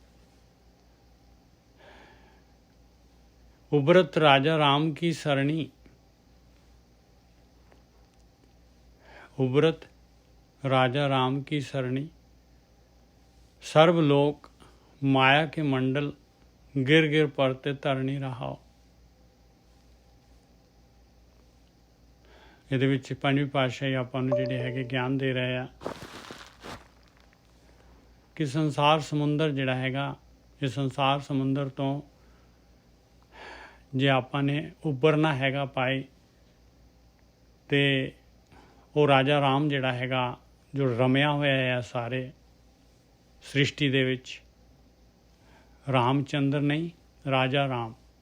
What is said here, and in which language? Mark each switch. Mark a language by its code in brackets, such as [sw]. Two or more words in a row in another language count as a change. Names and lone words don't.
[hi] उबरत राजा राम की सरणी, उबरत राजा राम की सरणी, सर्वलोक माया के मंडल गिर गिर परते तरणी रहाओ। [pa] ਇਹਦੇ ਵਿੱਚ ਪੰਜਵੀਂ ਪਾਤਸ਼ਾਹੀ ਆਪਾਂ ਨੂੰ ਜਿਹੜੇ ਹੈਗੇ ਗਿਆਨ ਦੇ ਰਹੇ ਆ ਕਿ ਸੰਸਾਰ ਸਮੁੰਦਰ ਜਿਹੜਾ ਹੈਗਾ, ਇਹ ਸੰਸਾਰ ਸਮੁੰਦਰ ਤੋਂ ਜੇ ਆਪਾਂ ਨੇ ਉੱਭਰਨਾ ਹੈਗਾ ਪਾਏ, ਤੇ ਉਹ ਰਾਜਾ ਰਾਮ ਜਿਹੜਾ ਹੈਗਾ ਜੋ ਰਮਿਆ ਹੋਇਆ ਹੈ ਸਾਰੇ ਸ੍ਰਿਸ਼ਟੀ ਦੇ ਵਿੱਚ, ਰਾਮ ਚੰਦਰ ਨਹੀਂ, ਰਾਜਾ ਰਾਮ